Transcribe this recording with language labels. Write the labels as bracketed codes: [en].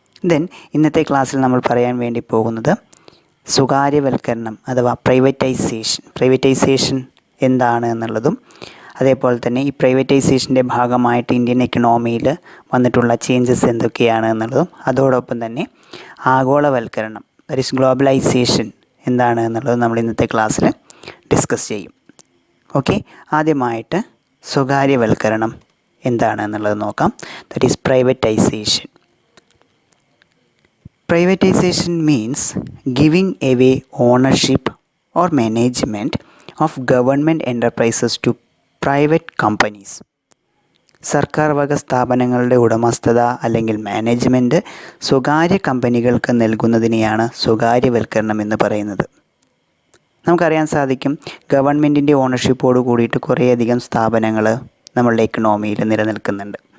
[ml] Then ഇന്നത്തെ ക്ലാസ്സിൽ നമ്മൾ പറയാൻ വേണ്ടി പോകുന്നത് സ്വകാര്യവൽക്കരണം അഥവാ പ്രൈവറ്റൈസേഷൻ എന്താണ് എന്നുള്ളതും, അതേപോലെ തന്നെ ഈ പ്രൈവറ്റൈസേഷൻ്റെ ഭാഗമായിട്ട് ഇന്ത്യൻ എക്കണോമിയിൽ വന്നിട്ടുള്ള ചേഞ്ചസ് എന്തൊക്കെയാണ് എന്നുള്ളതും, അതോടൊപ്പം തന്നെ ആഗോളവൽക്കരണം [en] that is [ml] ഗ്ലോബലൈസേഷൻ എന്താണ് എന്നുള്ളതും നമ്മൾ ഇന്നത്തെ ക്ലാസ്സിൽ ഡിസ്കസ് ചെയ്യും. ആദ്യമായിട്ട് സ്വകാര്യവൽക്കരണം എന്താണ് എന്നുള്ളത് നോക്കാം. [en] That is privatization. Privatization means giving away ownership or management of government enterprises to private companies. [ml] സർക്കാർ വക സ്ഥാപനങ്ങളുടെ ഉടമസ്ഥത അല്ലെങ്കിൽ മാനേജ്മെൻറ്റ് സ്വകാര്യ കമ്പനികൾക്ക് നൽകുന്നതിനെയാണ് സ്വകാര്യവൽക്കരണം എന്ന് പറയുന്നത്. നമുക്കറിയാൻ സാധിക്കും, ഗവൺമെൻറ്റിൻ്റെ ഓണർഷിപ്പോട് കൂടിയിട്ട് കുറേയധികം സ്ഥാപനങ്ങൾ നമ്മളുടെ എക്കണോമിയിൽ നിലനിൽക്കുന്നുണ്ട്.